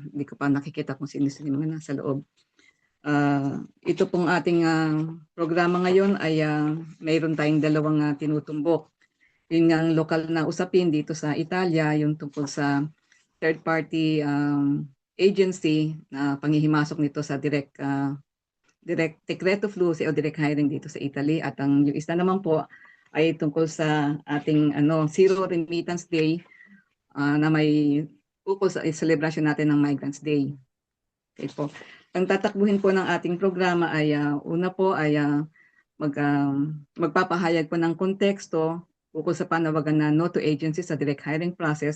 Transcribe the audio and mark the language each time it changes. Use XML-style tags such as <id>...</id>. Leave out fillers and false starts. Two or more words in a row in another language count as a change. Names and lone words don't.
<tl>Hindi ko pa nakikita kung sino-sino mga nasa loob. Ito pong ating programa ngayon ay mayroon tayong dalawang tinutumbok. Yung ang lokal na usapin dito sa Italia, yung tungkol sa</tl> <en>third-party agency</en> <tl>na panghihimasok nito sa direct</tl> <it>decreto flussi</it> <tl>o</tl> <en>direct hiring</en> <tl>dito sa Italy, at ang yung isa naman po ay tungkol sa ating Zero Remittance Day na may ukol sa celebration natin ng Migrants Day. Okay po. Ang tatakbuhin po ng ating programa ay una po ay magpapahayag po ng konteksto ukol sa panawagan na</tl> <en>No to Agency</en> <tl>sa</tl> <en>direct hiring process.</en>